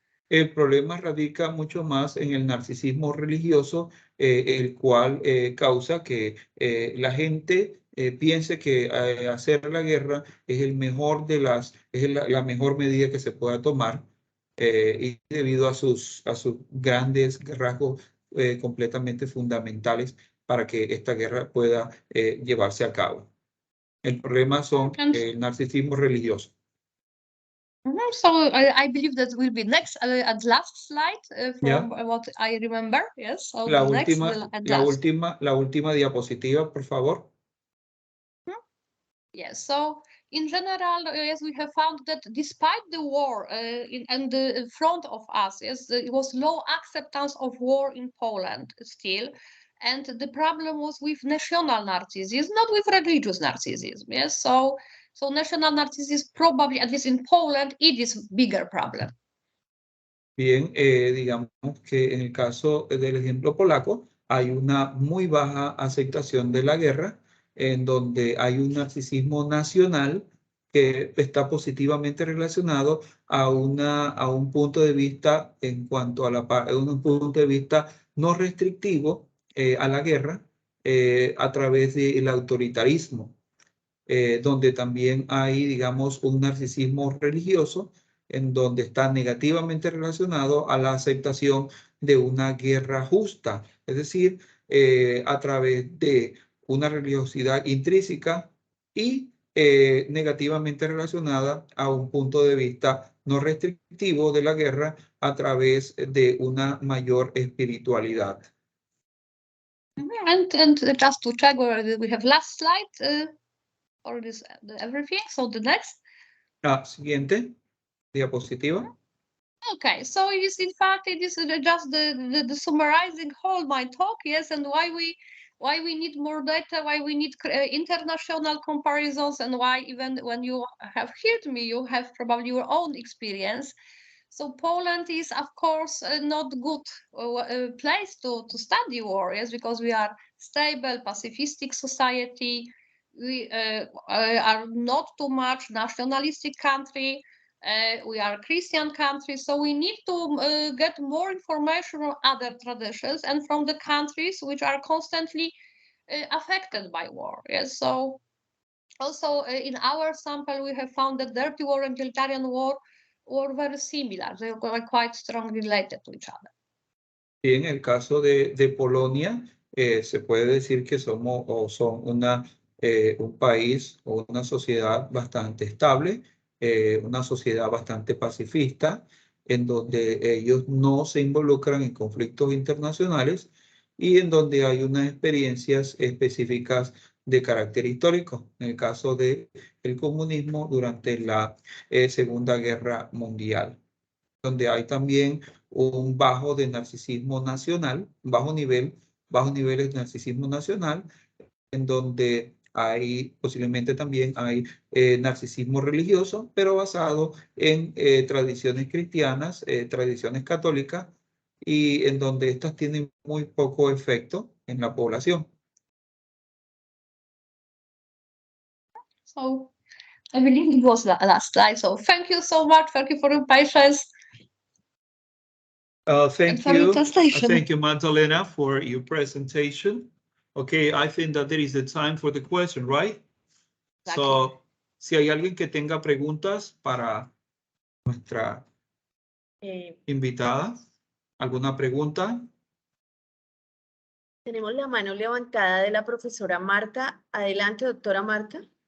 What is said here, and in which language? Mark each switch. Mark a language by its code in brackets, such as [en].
[es] El problema radica mucho más en el narcisismo religioso, el cual causa que la gente piense que hacer la guerra es el mejor es la mejor medida que se pueda tomar, y debido a sus grandes rasgos completamente fundamentales para que esta guerra pueda llevarse a cabo. El problema son el narcisismo religioso. [en] So I believe that will be next and last slide from what I remember. Yes. So [es] la última diapositiva, por favor. [en] Yes. So in general, yes, we have found that despite the war in the front of us, yes, it was low acceptance of war in Poland still. And the problem was with national narcissism, not with religious narcissism. Yes. So national narcissism probably, at least in Poland, it is a bigger problem. [es] Bien, digamos que en el caso del ejemplo polaco, hay una muy baja aceptación de la guerra, en donde hay un narcisismo nacional que está positivamente relacionado a un punto de vista en cuanto a un punto de vista no restrictivo a la guerra a través del autoritarismo. Donde también hay, digamos, un narcisismo religioso en donde está negativamente relacionado a la aceptación de una guerra justa, es decir, a través de una religiosidad intrínseca y negativamente relacionada a un punto de vista no restrictivo de la guerra a través de una mayor espiritualidad. [en] And just to check where we have last slide. Or this everything. So the next. [es] Siguiente diapositiva. [en] Okay, so it is in fact it is just the summarizing whole my talk, yes, and why we need more data, why we need international comparisons, and why even when you have heard me, you have probably your own experience. So Poland is of course not good place to study war, yes, because we are stable, pacifistic society. We are not too much nationalistic country. We are a Christian country, so we need to get more information on other traditions and from the countries which are constantly affected by war. Yes, so Also, in our sample, we have found that dirty war and utilitarian war were very similar. They were quite strongly related to each other. [es] Y en el caso de Polonia, se puede decir que somos o son un país o una sociedad bastante estable, una sociedad bastante pacifista, en donde ellos no se involucran en conflictos internacionales y en donde hay unas experiencias específicas de carácter histórico. En el caso del comunismo durante la Segunda Guerra Mundial, donde hay también un bajo de narcisismo nacional, bajos niveles de narcisismo nacional, en donde hay posiblemente también hay narcisismo religioso, pero basado en tradiciones cristianas, tradiciones católicas, y en donde estas tienen muy poco efecto en la población. [en] So I believe it was the last slide. So thank you so much. Thank you for your patience. Thank for your you. translation. Thank you, Magdalena, for your presentation. Okay, I think that there is the time for the question, right? Exactly. [es] So, si hay alguien que tenga preguntas para nuestra invitada, ¿alguna pregunta? Tenemos la mano levantada de la profesora Marta. Adelante, doctora Marta.